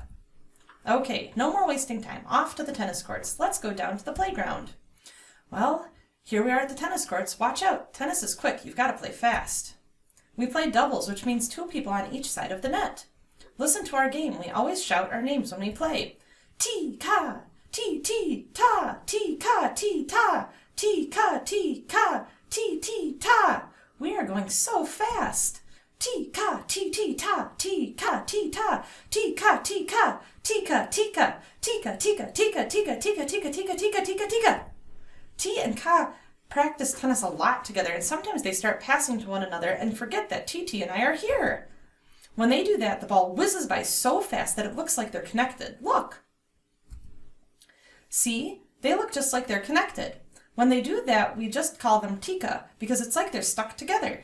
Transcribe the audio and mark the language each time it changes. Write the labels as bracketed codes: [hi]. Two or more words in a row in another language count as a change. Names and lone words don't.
[en] Okay, no more wasting time. Off to the tennis courts. Let's go down to the playground. Well, here we are at the tennis courts. Watch out. Tennis is quick. You've got to play fast. We play doubles, which means two people on each side of the net. Listen to our game. We always shout our names when we play. Tika, ta, tika, ta, tika, ta. We are going so fast. Tika, ta, tika, ta, tika, tika, tika. T and Ka practice tennis a lot together, and sometimes they start passing to one another and forget that TT and I are here. When they do that, the ball whizzes by so fast that it looks like they're connected. Look! See? They look just like they're connected. When they do that, we just call them Tika because it's like they're stuck together.